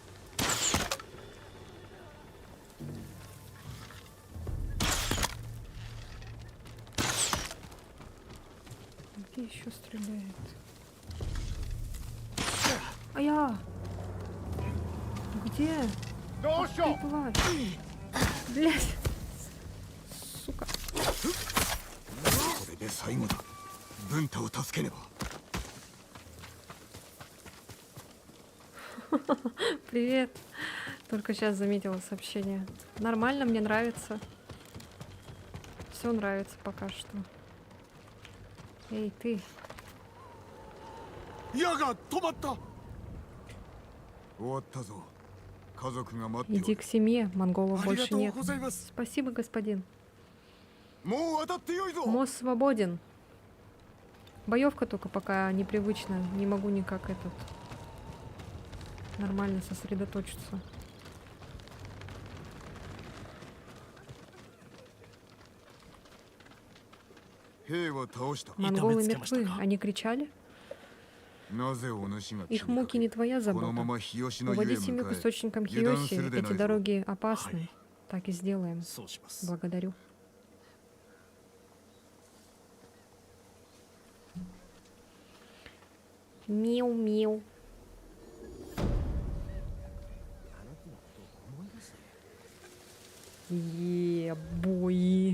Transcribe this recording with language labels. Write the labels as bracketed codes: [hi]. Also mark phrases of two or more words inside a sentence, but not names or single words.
[ru] Где еще стреляет? А я! Где? Ах ты, тварь! Блядь! [ja] 最後だ。文太を助けねば。 [ru] Привет. Только сейчас заметила сообщение. Нормально, мне нравится. Все нравится пока что. Эй, ты. [ja] 矢が止まった。終わったぞ。家族が待ってお [ru] Иди [ja] る。 [ru] к семье, монголов больше [ja] ありがとう [ru] нет. [ja] ございます。 [ru] Спасибо, господин. [ja] もう渡ってよいぞ。 [ru] Мост свободен. Боевка только пока непривычно. Не могу никак нормально сосредоточиться. Монголы мертвы. Они кричали? [ja] なぜお主が [ru] Их муки не твоя [ja] この [ru] забота. [ja] まま日吉の湯へ [ru] Уводи [ja] 向 [ru] семью [ja] か [ru] к [ja] え [ru] источникам [ja] 油断 [ru] Хиоси. [ja] するでない [ru] Эти [ja] ぞ。 [ru] дороги опасны. Так и сделаем. [ja] そうします。 [ru] Благодарю. Миу-миу. Е-бой.